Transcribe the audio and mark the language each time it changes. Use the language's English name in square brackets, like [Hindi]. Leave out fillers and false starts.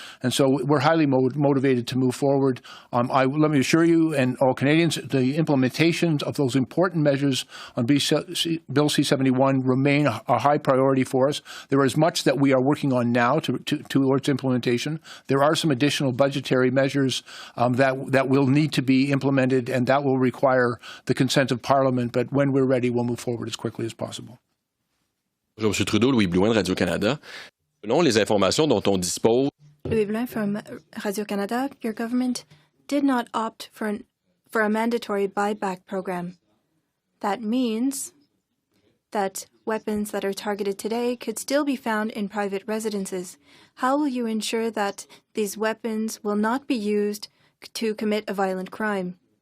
[English] And so we're highly motivated to move forward. Let me assure you and all Canadians, the implementations of those important measures on Bill C-71 remain a high priority for us. There is much that we are working on now towards implementation. There are some additional budgetary measures that will need to be implemented, and that will require the consent of Parliament. But when we're ready, we'll move forward as quickly as possible. [French] Bonjour, M. Trudeau, Louis Blouin de Radio-Canada. Selon les informations dont on dispose, [English] Louis Blouin from Radio-Canada, your government did not opt for a mandatory buyback program. That means that weapons that are targeted today could still be found in private residences. How will you ensure that these weapons will not be used to commit a violent crime?